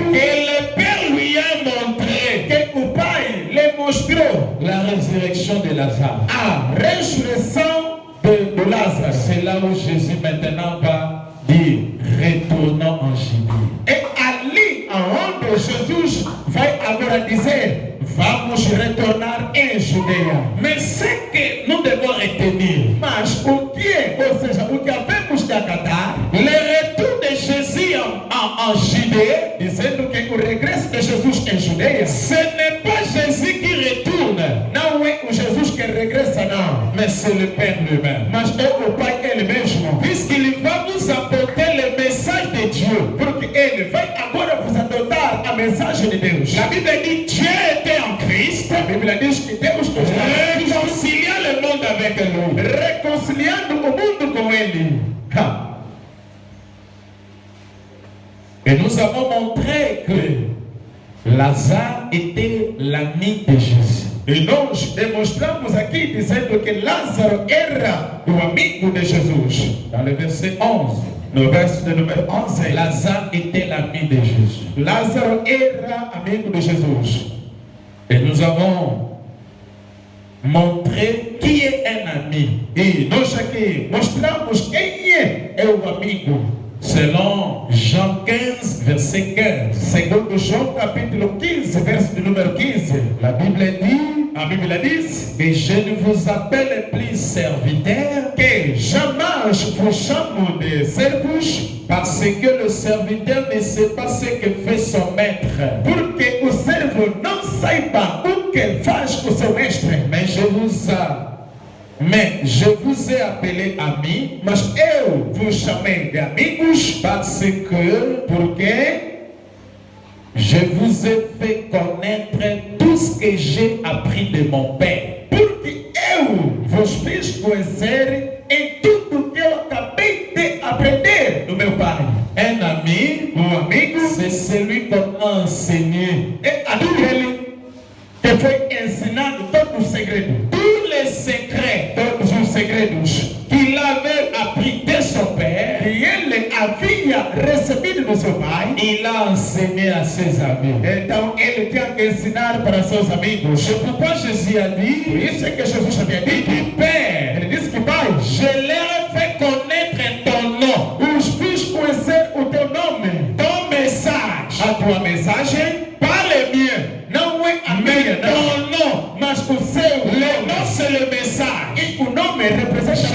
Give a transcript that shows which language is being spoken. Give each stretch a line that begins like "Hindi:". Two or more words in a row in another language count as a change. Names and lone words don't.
French: que le Père lui a montré
Portuguese: que o pai lhe mostrou
French: la résurrection de Lazare.
Portuguese: a ressurreição de Lázaro.
French: C'est là où Jésus maintenant va dire, retournons en Judée.
Portuguese: É ali aonde Jesus vai agora dizer: vamos retornar em Judeia.
French: Mais ce que nous devons retenir,
Portuguese: Mas o que é, ou seja, o que havemos de acatar,
French: le retour de Jésus en Judée,
Portuguese: dizendo que o regresso de Jesus em Judeia
French: ce n'est pas Jésus qui retourne,
Portuguese: não é o Jesus que regressa, não,
French: mais c'est le Père lui-même.
Portuguese: mas é o Pai ele mesmo.
French: Puisqu'il va vous apporter le message de Dieu.
Portuguese: Porque ele vai agora vos adotar a mensagem de Deus.
French: La Bible dit Dieu était en Christ,
Portuguese: A Bíblia diz que Deus está
French: réconciliant le monde avec lui.
Portuguese: reconciliando o mundo com ele. Ha.
French: Et nous avons montré que Lazare était l'ami de Jésus.
Portuguese: E nós demonstramos aqui dizendo que Lázaro era o amigo de Jesus.
French: Dans le verset 11,
Portuguese: No verso de número 11,
French: Lazare était l'ami de Jésus.
Portuguese: Lázaro era amigo de Jesus.
French: Et nous avons montré qui est un ami.
Portuguese: E nós aqui mostramos quem é o amigo.
French: Selon Jean 15, verset 15.
Portuguese: Segundo João capítulo 15, verso de número 15.
French: La Bible dit,
Portuguese: A Bíblia diz
French: et je ne vous appelle plus serviteur,
Portuguese: que jamais vos chamo de servos,
French: parce que le serviteur ne sait pas ce que fait son maître.
Portuguese: porque o servo não saiba o que faz o seu mestre.
French: Mais je vous ai appelé amis,
Portuguese: Mas eu vos chamei de amigos,
French: parce que
Portuguese: porque
French: je vous ai fait connaître tout ce que j'ai appris de mon Père.
Portuguese: eu vos fiz conhecer em tudo que eu acabei de aprender do meu Pai.
French: Un ami,
Portuguese: Amigo
French: c'est celui qu'on a enseigné
Portuguese: é aquele que foi ensinado todo o segredo,
French: tous les secrets
Portuguese: todos os segredos
French: qu'il avait appris de son Père.
Portuguese: que ele havia recebido do seu Pai.
French: Il a enseigné à ses amis.
Portuguese: Então ele tinha que ensinar para seus amigos.
French: C'est pourquoi Jésus a
Portuguese: Por
French: dit,
Portuguese: isso é que Jesus havia dito,
French: Père,
Portuguese: ele disse que Pai,
French: je leur ai fait connaître ton nom,
Portuguese: os fiz conhecer o teu nome,
French: ton message,
Portuguese: a tua mensagem,
French: pas le mien,
Portuguese: não é a
French: mais
Portuguese: minha, não,
French: ton nom.
Portuguese: mas o seu
French: Le
Portuguese: nome.
French: nom, c'est le message.
Portuguese: E o nome representa
French: Je